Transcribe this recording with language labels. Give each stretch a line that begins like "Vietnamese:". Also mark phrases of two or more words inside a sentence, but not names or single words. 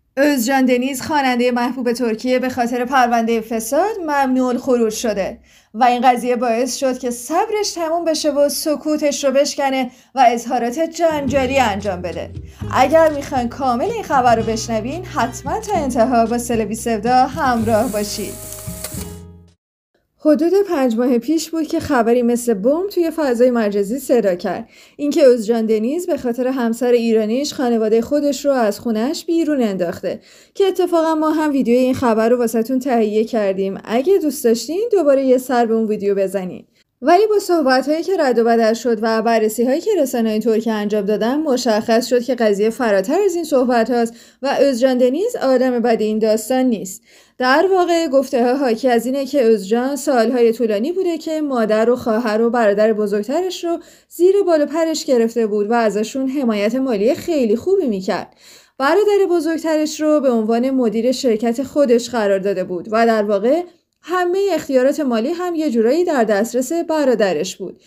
Persian: özcan deniz خواننده محبوب ترکیه به خاطر پرونده فساد ممنوع الخروج شده و این قضیه باعث شد که صبرش تموم بشه و سکوتش رو بشکنه و اظهارات جنجالی انجام بده. اگر میخواین کامل این خبر رو بشنوین حتما تا انتها با سلبی سودا همراه باشید. حدود 5 ماه پیش بود که خبری مثل بمب توی فضای مجازی صدا کرد. اینکه özcan deniz به خاطر همسر ایرانیش خانواده خودش رو از خونش بیرون انداخته که اتفاقا ما هم ویدیو این خبر رو واسهتون تهیه کردیم. اگه دوست داشتین دوباره یه سر به اون ویدیو بزنین. ولی با صحبت‌هایی که رد و بدل شد و بررسی‌هایی که رسانه‌های ترکیه انجام دادن مشخص شد که قضیه فراتر از این صحبت هاست و özcan deniz آدم بد این داستان نیست. در واقع گفته‌ها حاکی از اینه که özcan سالهای طولانی بوده که مادر و خواهر و برادر بزرگترش رو زیر بال و پرش گرفته بود و ازشون حمایت مالی خیلی خوبی میکرد. برادر بزرگترش رو به عنوان مدیر شرکت خودش قرار داده بود و در واقع همه اختیارات مالی هم یه جورایی در دسترس برادرش بود.